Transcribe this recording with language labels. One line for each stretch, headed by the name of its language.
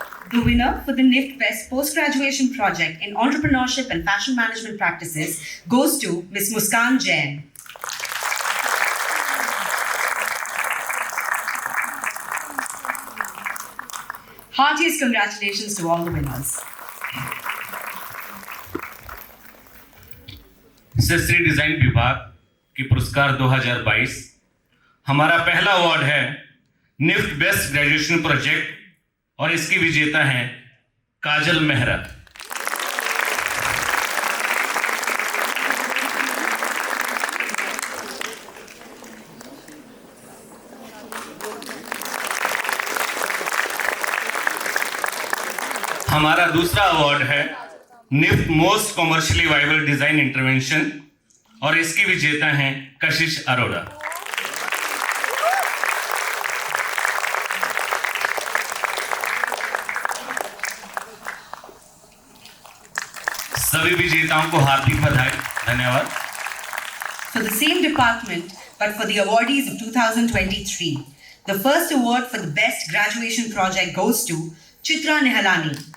English: The winner for the NIFT Best Post-Graduation Project in Entrepreneurship and Fashion Management Practices goes to Ms. Muskan Jain. Heartiest congratulations to all the winners.
Hindi: शास्त्रीय design विभाग के पुरस्कार 2022। हमारा पहला award है NIFT best graduation project और इसकी विजेता हैं काजल मेहरा। हमारा दूसरा अवार्ड है NIFT most commercially viable design intervention और इसकी विजेता हैं कशिश अरोड़ा। सभी विजेताओं को हार्दिक बधाई, धन्यवाद।
English: For the same department, but for the awardees of 2023, the first award for the best graduation project goes to Chitra Nihalani.